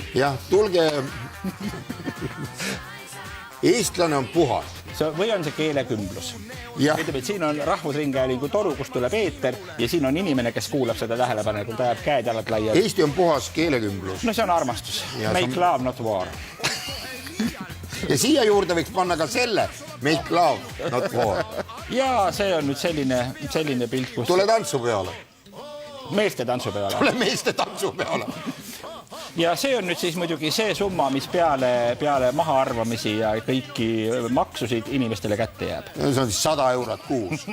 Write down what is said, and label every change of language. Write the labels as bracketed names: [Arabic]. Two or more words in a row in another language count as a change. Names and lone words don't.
[Estonian] Jah, tulge... Eestlane on puhas. Või on see keelekümblus? Siin on Rahvusringhäälingu toru, kus tuleb eeter ja siin on inimene, kes kuulab seda tähelepanelikult, ajab käed jalad laia. Eesti on puhas keelekümblus. No see on armastus. [English] Make love, not war. [Estonian] Ja siia juurde võiks panna ka selle [English] make love, not war. [Estonian] Ja see on nüüd selline pilt, kus... Tule tantsu peale. Meeste tantsu peale. Tule meeste tantsu peale. Ja see on nüüd siis muidugi see summa, mis peale mahaarvamisi ja kõiki maksusid inimestele kätte jääb. See on 100 eurot kuus.